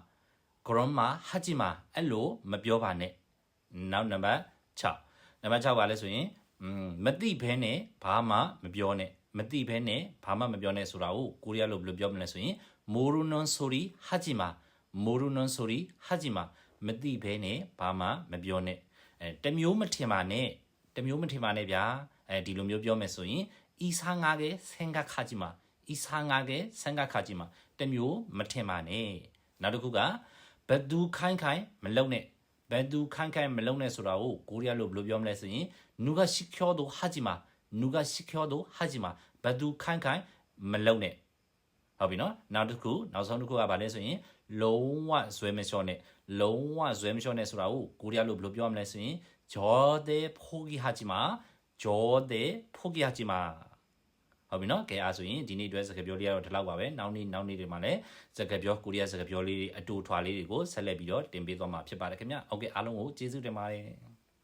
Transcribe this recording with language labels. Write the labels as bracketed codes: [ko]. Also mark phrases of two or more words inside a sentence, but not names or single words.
[my] အဲ့လိုမပြောပါနဲ့နောက်နံပါတ်6ပါလဲဆိုရင်မသိဘဲနဲ့ဘာမှမပြောနဲ့မသိဘဲနဲ့ဘာမှမပြောနဲ့ဆိုတာကိုကိုရီးယားလိုဘယ်လိုပြောမလဲဆိုရင် [ko] 모르는 소리 하지 [my] မာမသိဘဲနဲ့ဘာမှမပြောနဲ့တမျိုးမထင်ပါနဲ့ဗျာဒီလိုမျိုးပြောမယ်ဆိုရင် [ko] 이상하게 생각하지 마 [my] တမျိုးမထင်ပါနဲ့နောက်တစ်ခုကဘဒူခိုင်းမလုံနဲ့ဆိုတာကိုကိုရီးယားလိုဘယ်လိုပြောမလဲဆိုရင် [ko] 누가 시켜도 하지 마 [my] ဘဒူခိုင်းမလုံနဲ့ဟုတ်ပြီနော်နောက်ဆုံးတစ်ခုကဘာလဲဆိုရင်လုံးဝဇွဲမလျှော့နဲ့ဆိုတာကိုကိုရီးယားလိုဘယ်လိုပြောမလဲဆိုရင် [ko] 절대 포기하지 마 [my] ဟုတ်ပြီနော်ကဲအားဆိုရင်ဒီနေ့အတွက်စကားပြောလေးကတော့ဒီလောက်ပါပဲနောက်နေ့တွေမှာလည်းစကားပြောကိုရီးယားစကားပြောလေးတွေအတူထွာလေးတွေကိုဆက်လက်ပြီးတော့တင်ပေးသွားမှာဖြစ်ပါတယ်ခင်ဗျဟုတ်ကဲ့အားလုံးကိုကျေးဇူးတင်ပါတယ်